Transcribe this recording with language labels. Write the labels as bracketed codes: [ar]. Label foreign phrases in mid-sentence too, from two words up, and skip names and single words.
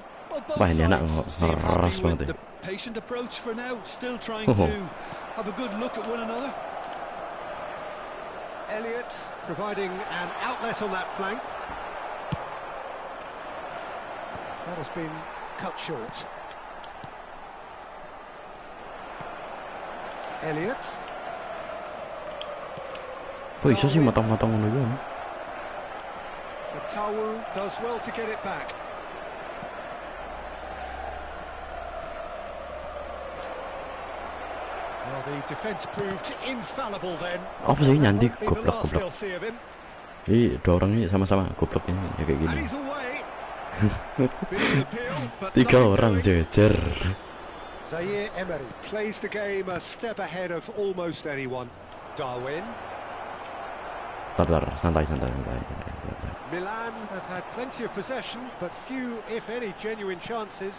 [en] Well, both sides seem happy with the patient approach for now, still trying to have a good look at one another. Elliott providing an outlet on that flank. That has been cut short. Elliott. [jv] Kok iso sih matang-matang ngono ya? [en] Tawu does well to get it back. Well, the defence proved infallible then. [id] Apa sih nyanti [en] The last [id] goblok-goblok. [en] they'll see of him. [id] Jadi dua orang ini sama-sama goblok ini ya kayak [en] And [id] gini. [en] he's away. Bit of an appeal, but 3 nothing [id] orang [en] doing. [jv] jejer. [en] Zaire Emery plays the game a step ahead of almost anyone. Darwin. [id] Tar, santai. [en] Milan have had plenty of possession, but few, if any, genuine chances.